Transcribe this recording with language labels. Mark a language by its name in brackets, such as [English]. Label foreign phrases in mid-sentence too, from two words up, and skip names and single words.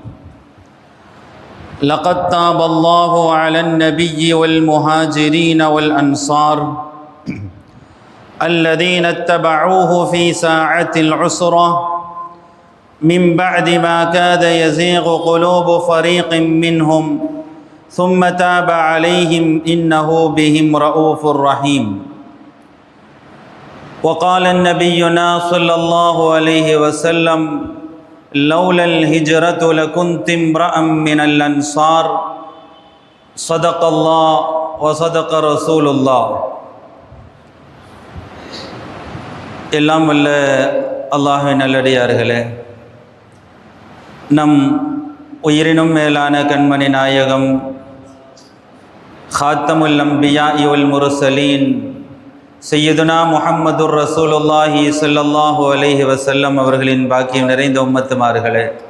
[Arabic] لقد تاب الله على النبي والمهاجرين والأنصار الذين اتبعوه في ساعة العسرة من بعد ما كاد يزيغ قلوب فريق منهم ثم تاب عليهم إنه بهم رؤوف رحيم. وقال النبينا صلى الله عليه وسلم: لولا الهجرة لكنت امرأ من الأنصار. صدق الله وصدق رسول الله. [Tamil] எல்லாம் வல்ல அல்லாஹ்வின் நல்லடியார்களே, நம் உயிரினும் மேலான கண்மணி நாயகம் [Arabic] خاتم الأنبياء والمرسلين سيدنا محمد رسول الله صلى الله عليه وسلم [Tamil] அவர்களின் பாக்கியம் நிறைந்த உம்மத்துமார்களே,